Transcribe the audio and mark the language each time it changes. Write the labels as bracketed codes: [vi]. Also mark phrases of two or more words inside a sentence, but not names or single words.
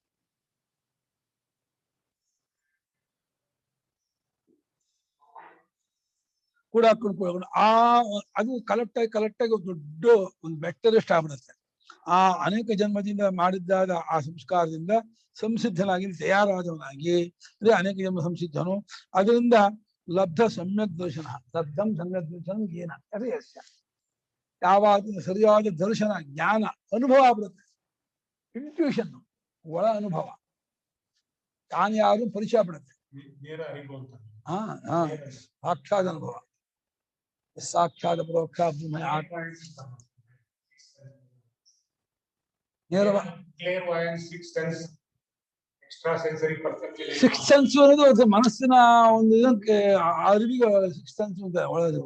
[kn] ಕೂಡ ಹಾಕೊಂಡು ಅದು ಕಲೆಕ್ಟಾಗಿ ದೊಡ್ಡ ಒಂದು ಬೆಟ್ಟದಷ್ಟು ಆಗ್ಬಿಡುತ್ತೆ. ಆ ಅನೇಕ ಜನ್ಮದಿಂದ ಮಾಡಿದ್ದಾದ ಆ ಸಂಸ್ಕಾರದಿಂದ ಸಂಸಿದ್ಧನಾಗಿ ತಯಾರಾದವನಾಗಿ ಅದೇ ಅನೇಕ ಜನ್ಮ ಸಂಸಿದ್ಧನು. [sa] ಅದರಿಂದ ಲಬ್ಧ ಸಮ್ಯಕ್ ದರ್ಶನ, ಲಬ್ಧಂ ಸಮ್ಯಕ್ ದರ್ಶನ ಏನ ಅದೇ ಯಸ್ಯ. [kn] ಯಾವಾಗ ಸರಿಯಾದ ದರ್ಶನ, ಜ್ಞಾನ, ಅನುಭವ ಆಗ್ಬಿಡುತ್ತೆ. ಇಂಟ್ಯೂಷನ್, ಒಳ ಅನುಭವ, ತಾನು ಯಾರು ಪರಿಚಯ ಪಡುತ್ತೆ. ಸಾಕ್ಷಾತ್ ಅನುಭವ, ಸಾಕ್ಷಾತ್ ಪರೋಕ್ಷ [en] six sense [kn] ಅನ್ನೋದು ಅದು ಮನಸ್ಸಿನ ಒಂದು ಇದಕ್ಕೆ ಅರಿವಿಗೆ [en] six sense [kn] ಅಂತ ಒಳ್ಳೆದು.